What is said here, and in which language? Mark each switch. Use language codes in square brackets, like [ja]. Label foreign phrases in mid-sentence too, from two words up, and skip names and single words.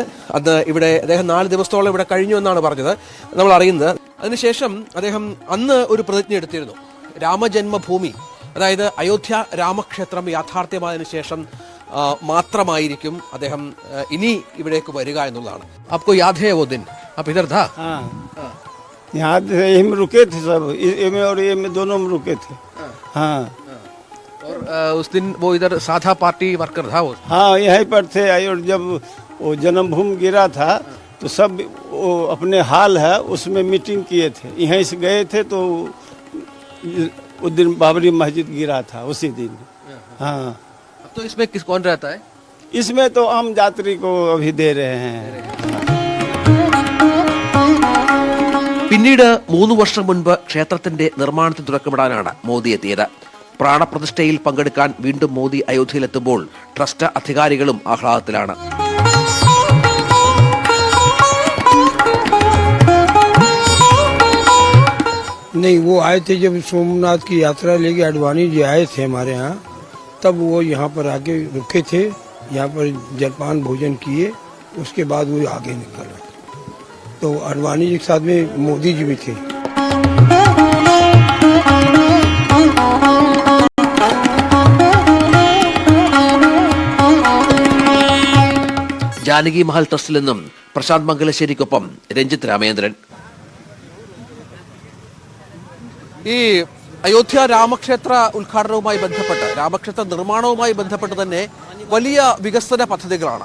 [ml] അത് ഇവിടെ അദ്ദേഹം 4 ദിവസത്തോളം ഇവിടെ കഴിഞ്ഞു എന്നാണ് പറഞ്ഞത്, നമ്മൾ അറിയുന്നത്. അതിനുശേഷം അദ്ദേഹം അന്ന് ഒരു പ്രതിജ്ഞ എടുത്തിരുന്നു. രാമജന്മഭൂമി, അതായത് അയോധ്യ രാമക്ഷേത്രം യാഥാർത്ഥ്യമായതിനു ശേഷം മാത്രമായിരിക്കും അദ്ദേഹം ഇനി ഇവിടേക്ക് വരിക എന്നുള്ളതാണ്. [hi] आपको याद है वो दिन? आप इधर था? हाँ, यहाँ यही में रुके थे सब, ये में और ये में दोनों में रुके थे. हाँ, और उस दिन वो इधर साधा पार्टी वर्कर था वो? हाँ, यहीं पर थे. और जब वो जन्मभूमि गिरा था तो सब वो अपने हाल है उसमें मीटिंग किए थे. यहीं से गए थे तो उस दिन बाबरी मस्जिद गिरा था उसी दिन. हाँ, अब तो इसमें किस कौन रहता है? इसमें तो आम यात्री को अभी दे रहे हैं. [ml] പിന്നീട് 3 വർഷം മുൻപ് ക്ഷേത്രത്തിന്റെ നിർമ്മാണത്തിന് തുടക്കമിടാനാണ് മോദി എത്തിയത്. പ്രാണപ്രതിഷ്ഠയിൽ പങ്കെടുക്കാൻ വീണ്ടും മോദി അയോധ്യയിലെത്തുമ്പോൾ ട്രസ്റ്റ് അധികാരികളും ആഹ്ലാദത്തിലാണ്. [hi] नहीं, वो आए थे जब सोमनाथ की यात्रा लेके अडवाणी जी आए थे हमारे यहाँ, तब वो यहाँ पर आके रुके थे. यहाँ पर जलपान भोजन किए, उसके बाद वो आगे निकले. तो अडवाणी जी के साथ में मोदी जी भी थे. [ml] ജാനകി മഹൽ ട്രസ്റ്റിൽ നിന്നും പ്രശാന്ത് മംഗലശ്ശേരിക്കൊപ്പം രഞ്ജിത്ത് രാമേന്ദ്രൻ. ഈ അയോധ്യ രാമക്ഷേത്ര ഉദ്ഘാടനവുമായി ബന്ധപ്പെട്ട്, രാമക്ഷേത്ര നിർമ്മാണവുമായി ബന്ധപ്പെട്ട് തന്നെ വലിയ വികസന പദ്ധതികളാണ്.